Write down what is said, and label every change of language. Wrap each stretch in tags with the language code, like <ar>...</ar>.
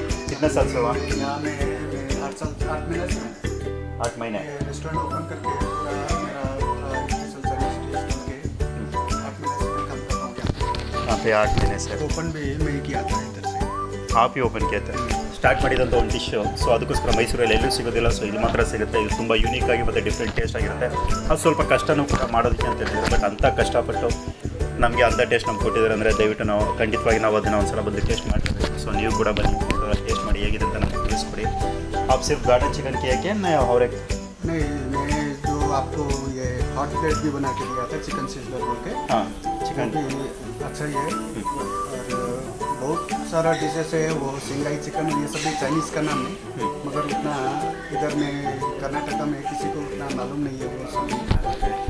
<hi>कितने साल से हुआ? यहाँ मैं 8 महीने से 8 महीने रेस्टोरेंट ओपन करके मेरा स्पेशल सर्विस टेस्ट के 8 महीने से मैं काम कर रहा हूँ यहाँ पे 8 महीने से ओपन भी मैं ही किया था इधर से. आप ही ಓಪನ್ किया था.</hi> <kn>ಸ್ಟಾರ್ಟ್ ಮಾಡಿದಂಥ ಒಂದು ಡಿಶ್ಶು. ಸೊ ಅದಕ್ಕೋಸ್ಕರ ಮೈಸೂರಲ್ಲಿ ಎಲ್ಲೂ ಸಿಗೋದಿಲ್ಲ. ಸೊ ಇಲ್ಲಿ ಮಾತ್ರ ಸಿಗುತ್ತೆ. ಇದು ತುಂಬ ಯೂನಿಕ್ ಆಗಿ ಮತ್ತು ಡಿಫ್ರೆಂಟ್ ಟೇಸ್ಟ್ ಆಗಿರುತ್ತೆ. ಅದು ಸ್ವಲ್ಪ ಕಷ್ಟನೂ ಕೂಡ ಮಾಡೋದಕ್ಕೆ ಅಂತ ಹೇಳಿದ್ರೆ, ಬಟ್ ಅಂಥ ಕಷ್ಟಪಟ್ಟು ನಮಗೆ ಅಂಥ ಟೇಸ್ಟ್ ನಮ್ಗೆ ಕೊಟ್ಟಿದ್ದಾರೆ ಅಂದರೆ ದಯವಿಟ್ಟು ನಾವು ಖಂಡಿತವಾಗಿ ನಾವು ಅದನ್ನು ಒಂದು ಸಲ ಬಂದು ಟೇಸ್ಟ್ ಮಾಡ್ತೀವಿ. ಸೊ ನೀವು ಕೂಡ ಬನ್ನಿ, ಟೇಸ್ಟ್ ಮಾಡಿ ಹೇಗಿದೆ ಅಂತ ನಮ್ಗೆ ತಿಳಿಸ್ಕೊಡಿ.</kn> <hi>आप सिर्फ गार्डन चिकन किया क्या ना और एक? नहीं, मैं जो आपको ये हॉट प्लेट भी बना के दिया था चिकन सिजलर बोल के. हाँ, चिकन भी अच्छा ही है. और बहुत सारा डिशेस है, वो सिंगाई चिकन ये सब भी चाइनीज़ का नाम है, मगर उतना इधर में कर्नाटका में किसी को उतना मालूम नहीं है वो सब.</hi>